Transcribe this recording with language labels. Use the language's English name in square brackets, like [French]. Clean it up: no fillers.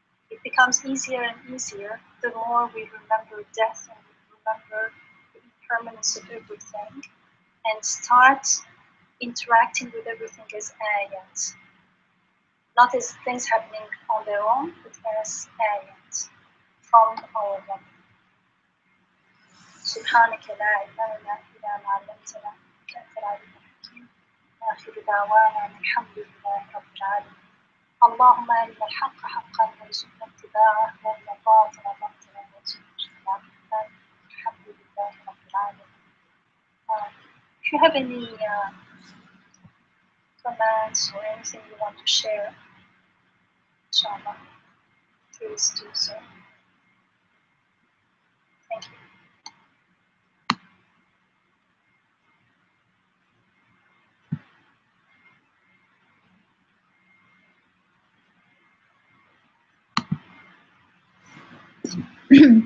[English] It becomes easier and easier the more we remember death and we remember the impermanence of everything, and start interacting with everything as ayat. Not as things happening on their own, but as ayat from our Rabb. [Arabic] سبحانك لا علم لنا إلا ما علمتنا إنك أنت العليم الحكيم. آخر دعوانا الحمد لله رب العالمين. اللهم أرنا الحق حقا وارزقنا اتباعه، وأرنا الباطل باطلا وارزقنا اجتنابه. الحمد لله رب العالمين. [English] If you have any comments or anything you want to share, inshallah, please do so. Thank you.